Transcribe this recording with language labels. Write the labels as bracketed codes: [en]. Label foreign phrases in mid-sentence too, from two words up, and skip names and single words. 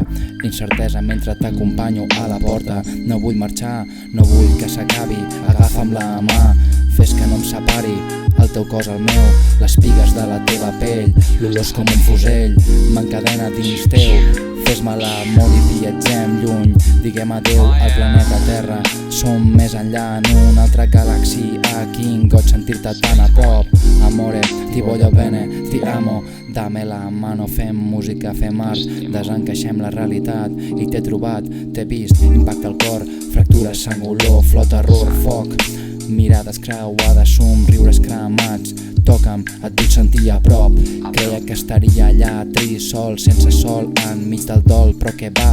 [ca] Incertesa mentre t'acompanyo a la porta. No vull marxar, no vull que s'acabi, agafa'm la mà, fes que no em separi el teu cos al meu, les pigues de la teva pell, l'olor com un fusell, m'encadena dins teu. Fes-me l'amor i viatgem lluny, diguem adeu al planeta Terra. Som més enllà en una altra galàxia, quin goig sentir-te tan a prop. [it] Amore, ti voglio bene, ti amo, [es] dame la mano, [ca] fem música, fem art, desencaixem la realitat. I t'he trobat, t'he vist, impacta el cor, fractures, sang, olor, flor, terror, foc, mirades creuades, somriures cremats. Toca'm, et vull sentir a prop, creia que estaria allà, trist, sol, sense sol, enmig del dol, però què va?